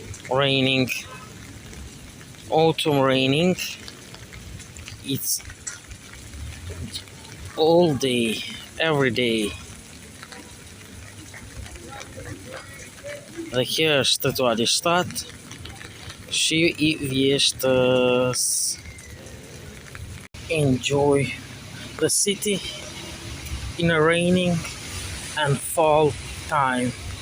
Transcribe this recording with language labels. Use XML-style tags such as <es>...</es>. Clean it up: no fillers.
<en>Raining, autumn raining, it's all day, every day.</en> <sq>Dhe kjo është rituali 7, shiu i vjeshtës.</sq> <en>Enjoy the city in a raining and fall time.</en>